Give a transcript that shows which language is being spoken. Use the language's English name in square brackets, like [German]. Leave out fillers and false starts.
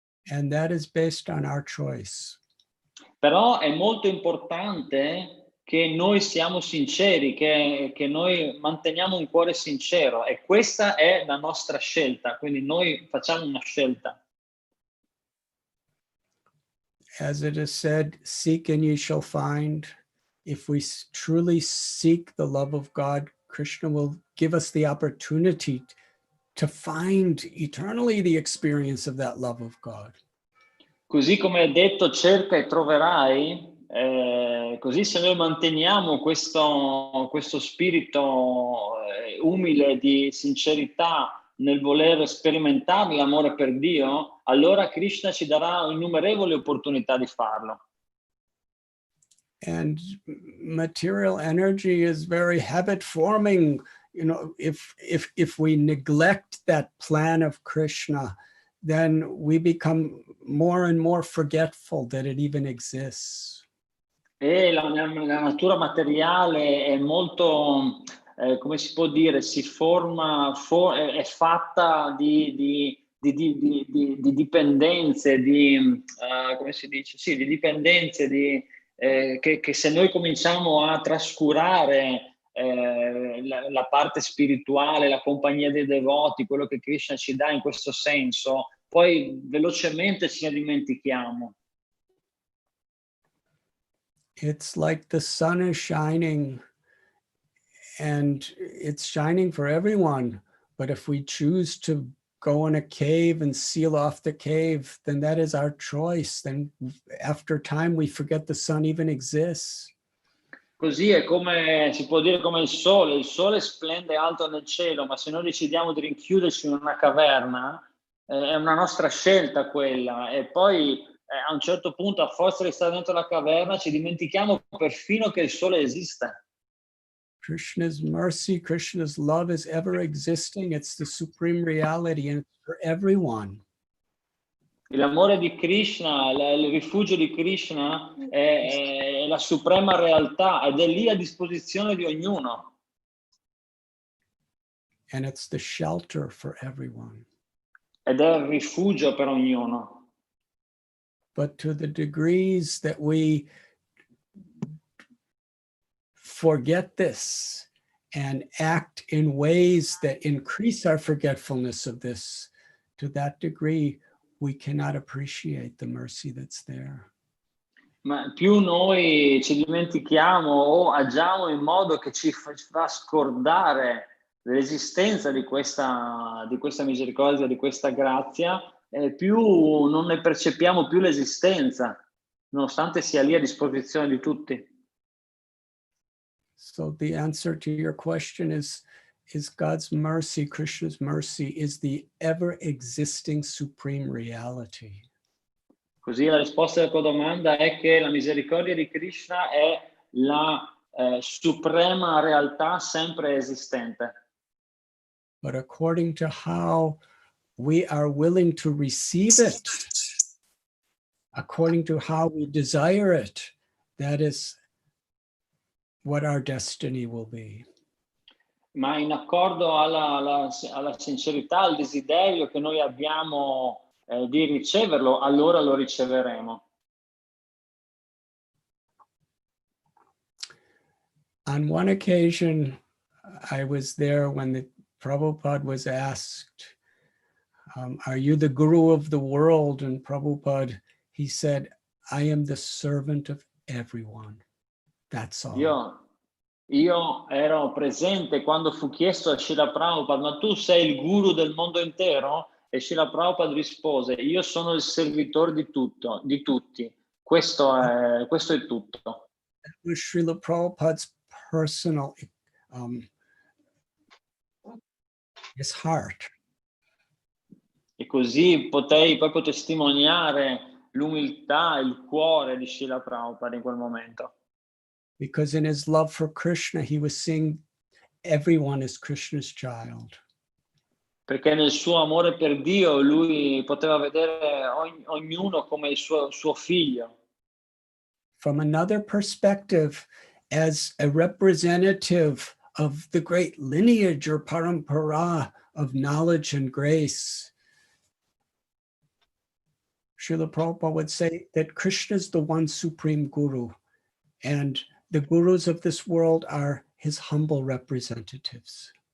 [English] And that is based on our choice. [Italian] Però è molto importante che noi siamo sinceri, che noi manteniamo un cuore sincero, e questa è la nostra scelta, quindi noi facciamo una scelta. [English] As it is said, seek and ye shall find. If we truly seek the love of God, Krishna will give us the opportunity to find eternally the experience of that love of God. [Italian] Così come è detto, cerca e troverai, così se noi manteniamo questo spirito umile di sincerità nel voler sperimentare l'amore per Dio, allora Krishna ci darà innumerevoli opportunità di farlo. [English] And material energy is very habit forming. You know, if we neglect that plan of Krishna, then we become more and more forgetful that it even exists. [Italian] E la natura materiale è molto, come si può dire, si forma, è fatta di dipendenze, come si dice? Sì, di dipendenze, che se noi cominciamo a trascurare la parte spirituale, la compagnia dei devoti, quello che Krishna ci dà in questo senso, poi velocemente ce ne dimentichiamo. [English] It's like the sun is shining and it's shining for everyone. But if we choose to go in a cave and seal off the cave, then that is our choice. Then after time, we forget the sun even exists. [Italian] Così è come, si può dire, come il sole splende alto nel cielo, ma se noi decidiamo di rinchiuderci in una caverna, è una nostra scelta quella, e poi a un certo punto, a forza di stare dentro la caverna, ci dimentichiamo perfino che il sole esiste. [English] Krishna's mercy, Krishna's love is ever existing. It's the supreme reality and it's for everyone. [Italian] L'amore di Krishna, il rifugio di Krishna è la suprema realtà ed è lì a disposizione di ognuno. [English] And it's the shelter for everyone. [Italian] Ed è il rifugio per ognuno. [English] But to the degrees that we forget this and act in ways that increase our forgetfulness of this, to that degree, we cannot appreciate the mercy that's there. [Italian] Ma più noi ci dimentichiamo o agiamo in modo che ci fa scordare l'esistenza di questa misericordia, di questa grazia, più non ne percepiamo più l'esistenza, nonostante sia lì a disposizione di tutti. [English] So the answer to your question is God's mercy, Krishna's mercy, is the ever-existing supreme reality. [Italian] Così la risposta alla tua domanda è che la misericordia di Krishna è la suprema realtà sempre esistente. [English] But according to how we are willing to receive it, according to how we desire it, that is what our destiny will be. [Italian] Ma in accordo alla sincerità, al desiderio che noi abbiamo di riceverlo, allora lo riceveremo. [English] On one occasion, I was there when the Prabhupada was asked, are you the guru of the world? And Prabhupada, he said, I am the servant of everyone. That's all. [Italian] Io ero presente quando fu chiesto a Srila Prabhupada, ma tu sei il guru del mondo intero? E Srila Prabhupada rispose, io sono il servitore di tutto, di tutti. Questo è tutto. [English] That was Srila Prabhupada's personal, his heart. [Italian] E così potei proprio testimoniare l'umiltà, il cuore di Srila Prabhupada in quel momento. [English] Because in his love for Krishna, he was seeing everyone as Krishna's child. [Italian] Perché nel suo amore per Dio lui poteva vedere ognuno come il suo figlio. [English] From another perspective, as a representative of the great lineage or parampara of knowledge and grace, Srila Prabhupada would say that Krishna is the one supreme guru, and the gurus of this world are his humble representatives.